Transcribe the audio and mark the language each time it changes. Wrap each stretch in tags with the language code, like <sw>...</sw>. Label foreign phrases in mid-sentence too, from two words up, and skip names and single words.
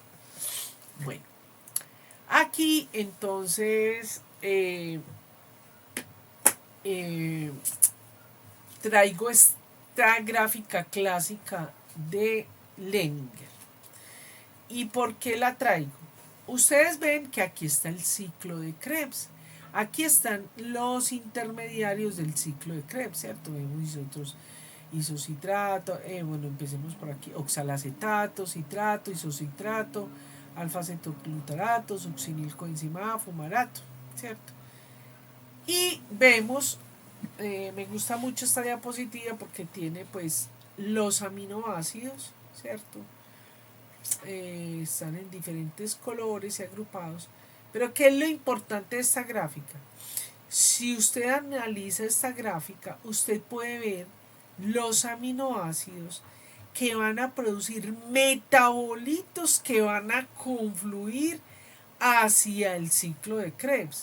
<es>Bueno, aquí entonces traigo esta gráfica clásica de Leninger. ¿Y por qué la traigo? Ustedes ven que aquí está el ciclo de Krebs. Aquí están los intermediarios del ciclo de Krebs, ¿cierto? Vemos otros isocitrato, bueno, empecemos por aquí, oxalacetato, citrato, isocitrato, alfa-cetoglutarato, succinilcoenzima A, fumarato, ¿cierto? Y vemos, me gusta mucho esta diapositiva porque tiene pues los aminoácidos, ¿cierto? Están en diferentes colores y agrupados. Pero ¿qué es lo importante de esta gráfica? Si usted analiza esta gráfica, usted puede ver los aminoácidos que van a producir metabolitos que van a confluir hacia el ciclo de Krebs.</es>